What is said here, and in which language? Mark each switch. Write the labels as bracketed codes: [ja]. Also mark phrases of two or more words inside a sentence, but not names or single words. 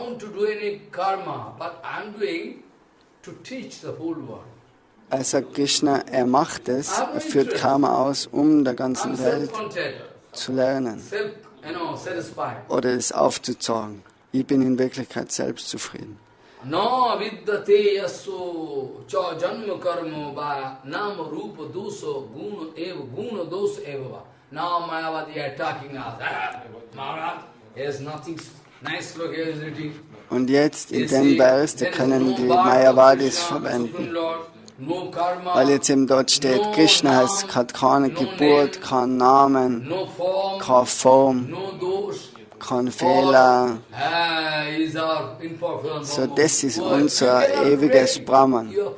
[de] Er sagt Krishna, er macht es, er führt Karma aus, um der ganzen Welt zu lernen oder es aufzuzeigen. Ich bin in Wirklichkeit selbst zufrieden. [sa] No vidyate yasso cha janma karma va nama rupa doso guna doso eva. [en] Now Mayavadi are talking us. Maharaj, there's nothing nice look here is written. [de] Und jetzt in dem Vers, da können die Mayavadis verwenden. Weil jetzt eben dort steht, Krishna hat keine Geburt, keinen Namen, keine Form, kein Fehler. So, das ist unser ewiges Brahman.